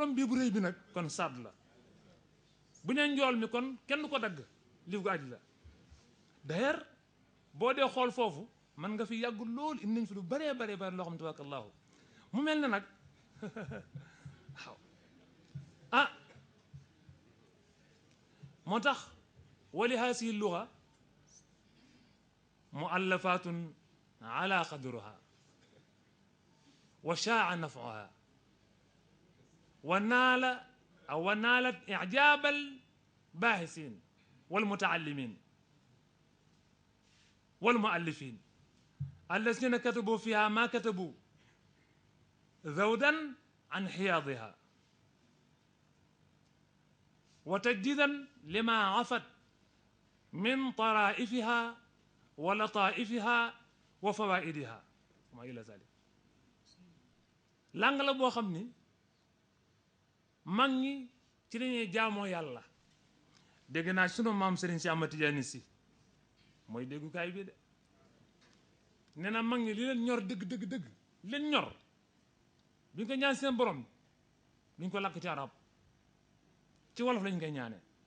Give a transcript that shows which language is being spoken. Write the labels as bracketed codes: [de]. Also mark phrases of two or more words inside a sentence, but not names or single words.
[wo] borom biir bu rëy bi nag kon saad la bu nee njool mi kon kenn du ko dagg liif gu aj la d'ailleurs boo dee xool foofu man nga fi yàgg loolu indi nañ fi lu baree loo xam tabarakallahu mu mel ne nag waaw ah moo tax wali [ar] هذه اللغة مؤلفة على قدرها وشاع نفعها ونالت إعجاب الباحثين والمتعلمين والمؤلفين الذين كتبوا فيها ما كتبوا ذودا عن حياضها وتجديدا لما فات من طرائفها ولطائفها وفوائدها وما إلى ذلك [wo] làng la boo xam ni mag ñi ci lañuy jaamoo yàlla dégg naa sunu maam Serigne si Ahmad Tidiane si mooy déggukaay bi de nee na mag ñi li leen ñor dëgg li leen ñor bi ñu ko ñaan seen borom duñ ko làkk ci arab ci wolof lañ koy ñaane